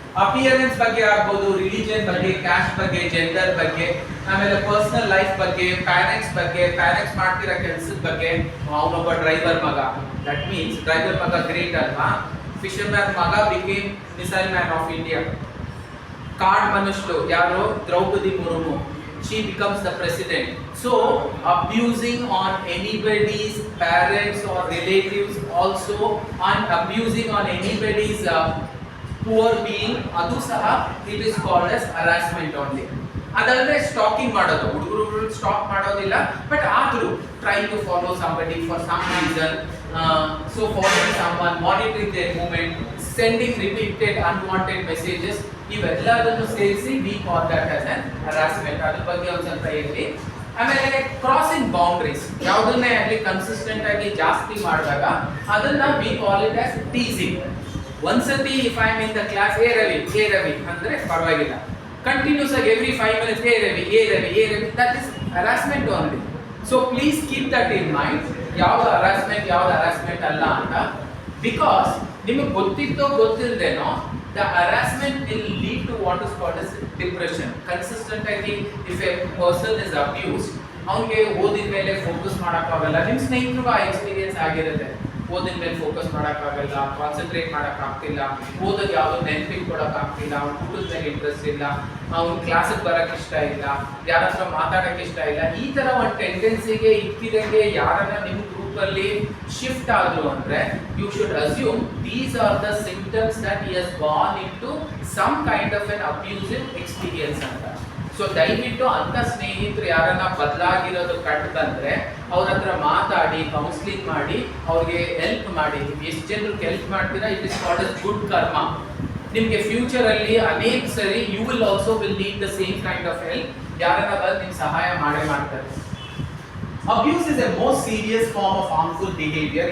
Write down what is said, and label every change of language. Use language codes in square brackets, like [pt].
[kn] Appearance ಬಗ್ಗೆ ಆಗ್ಬೋದು, religion ಬಗ್ಗೆ, ಕ್ಯಾಸ್ಟ್ ಬಗ್ಗೆ, ಜೆಂಡರ್ ಬಗ್ಗೆ, ಆಮೇಲೆ ಪರ್ಸನಲ್ ಲೈಫ್ ಬಗ್ಗೆ, ಪ್ಯಾರೆಂಟ್ಸ್ ಬಗ್ಗೆ, ಪ್ಯಾರೆಂಟ್ಸ್ ಮಾಡ್ತಿರೋ ಕೆಲಸದ ಬಗ್ಗೆ. ಅವನೊಬ್ಬ ಡ್ರೈವರ್ ಮಗ, [en] that means [kn] ಡ್ರೈವರ್ ಮಗ ಗ್ರೇಟ್ ಅಲ್ವಾ? [en] Fisherman ಮಗ became missile man of India. [kn] Card ಮನುಷ್ಯರು ಯಾರು? [en] Draupadi Murmu, she becomes the president. So abusing on anybody's parents or relatives also, and abusing on anybody's poor being, [kn] adu saha [en] it is called as harassment only. [kn] ಅದಲ್ಲದೆ stalking ಮಾಡೋದು, ಹುಡುಗರು stock ಮಾಡೋದಿಲ್ಲ, but ಆದರೂ [en] Trying to follow somebody for some reason. So following someone, monitoring their movement, sending repeated unwanted messages, [kn] ಇವೆಲ್ಲದನ್ನು ಸೇರಿಸಿ [en] We call that as an harassment. [kn] ಅದ್ರ ಬಗ್ಗೆ ಒಂದು ಸ್ವಲ್ಪ ಹೇಳಿ. ಆಮೇಲೆ ಕ್ರಾಸಿಂಗ್ ಬೌಂಡ್ರೀಸ್, ಯಾವುದನ್ನೇ ಆಗಲಿ ಕನ್ಸಿಸ್ಟೆಂಟ್ ಆಗಿ ಜಾಸ್ತಿ ಮಾಡಿದಾಗ ಅದನ್ನ [en] We call it as teasing. ಒಂದ್ಸತಿ if I am in the class [kn] ಏ ರವಿ ಅಂದ್ರೆ ಪರವಾಗಿಲ್ಲ. [en] Continuous ಆಗಿ every 5 minutes ಏ Ravi that is harassment only. So please keep that in mind, [kn] ಯಾವ್ದು ಹರಾಸ್ಮೆಂಟ್ ಅಲ್ಲ ಅಂತ. [en] because [kn] ನಿಮಗೆ ಗೊತ್ತಿದ್ದೋ ಗೊತ್ತಿಲ್ಲದೇನೋ [en] the harassment will lead to what is called as depression. [kn] Consistent ಆಗಿ [en] if a person is abused, [kn] ಅವನಿಗೆ ಓದಿನ ಮೇಲೆ ಫೋಕಸ್ ಮಾಡೋಕ್ಕಾಗಲ್ಲ. ನಿಮ್ಮ ಸ್ನೇಹಿತರಿಗೂ ಆ ಎಕ್ಸ್ಪೀರಿಯನ್ಸ್ ಆಗಿರುತ್ತೆ. ಓದಿನ ಮೇಲೆ ಫೋಕಸ್ ಮಾಡೋಕ್ಕಾಗಲ್ಲ, ಕಾನ್ಸಂಟ್ರೇಟ್ ಮಾಡೋಕ್ಕಾಗ್ತಿಲ್ಲ, ಓದೋದು ಯಾವುದೋ ನೆನಪಿಗೆ ಕೊಡೋಕ್ಕಾಗ್ತಿಲ್ಲ, ಅವ್ನು ಊಟದ ಮೇಲೆ ಇಂಟ್ರೆಸ್ಟ್ ಇಲ್ಲ, ಅವ್ನು ಕ್ಲಾಸಿಗೆ ಬರೋಕ್ಕೆ ಇಷ್ಟ ಇಲ್ಲ, ಯಾರ ಹತ್ರ ಮಾತಾಡೋಕ್ಕೆ ಇಷ್ಟ ಇಲ್ಲ. ಈ ಥರ ಒಂದು ಟೆಂಡೆನ್ಸಿಗೆ ಇಕ್ಕಿದಂಗೆ ಯಾರನ್ನ ನಿಮ್ಮ ಗ್ರೂಪಲ್ಲಿ ಶಿಫ್ಟ್ ಆದ್ರು ಅಂದರೆ [en] You should assume these are the symptoms that he has gone into some kind of an abusive experience ಅಂತ. [kn] ಸೊ ದಯವಿಟ್ಟು ಅಂಥ ಸ್ನೇಹಿತರು ಯಾರನ್ನ ಬದಲಾಗಿರೋದು ಕಂಡು ಬಂದರೆ ಅವ್ರ ಹತ್ರ ಮಾತಾಡಿ ಕೌನ್ಸಿಲಿಂಗ್ ಮಾಡಿ ಅವ್ರಿಗೆ ಹೆಲ್ಪ್ ಮಾಡಿ. ನೀವು ಎಷ್ಟು ಜನರಿಗೆ ಹೆಲ್ಪ್ ಮಾಡ್ತೀರಾ, [en] It is called as good karma. [kn] ನಿಮಗೆ ಫ್ಯೂಚರಲ್ಲಿ ಅನೇಕ ಸರಿ [en] You will also will need the same kind of help. [kn] ಯಾರನ್ನ ಬಂದು ನಿಮ್ಗೆ ಸಹಾಯ ಮಾಡ್ತಾರೆ. [en] Abuse is a most serious form of harmful behavior.